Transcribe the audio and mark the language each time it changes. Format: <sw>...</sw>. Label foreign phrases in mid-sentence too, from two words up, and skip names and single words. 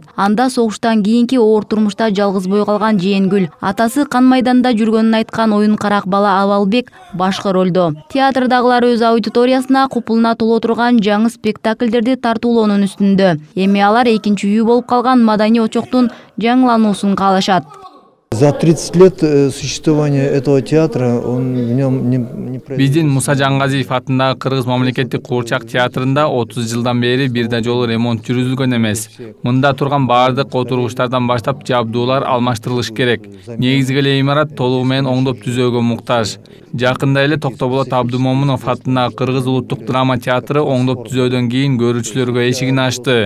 <ky>Анда согуштан кийинки оор турмушта жалгыз бой калган Жээнгүл, атасы кан майданда жүргөнүн айткан оюн карак бала Абалбек башкы ролдо. Театрдагылар өз аудиториясына купулуна толо турган жаңы спектакльдерди тартуулоонун үстүндө. Эми алар экинчи үйү болуп калган маданий очоктун жаңылануусун каалашат.</ky> <ru>За 30 лет существования этого театра он в нем не</ru> <ky>Биздин Муса Жангазиев атындагы Кыргыз мамлекеттик Куурчак театрында 30 жылдан бери бир да жолу ремонт жүргүзүлгөн эмес. Мында турган баардык отургучтардан баштап жабдуулар алмаштырылыш керек. Негизги эле имарат толугу менен оңдоп түзөөгө муктаж. Жакында эле Токтоболот Абдумомунов атындагы Кыргыз улуттук драма театры оңдоп түзөөдөн кийин көрүүчүлөргө эшигин ачты.</ky>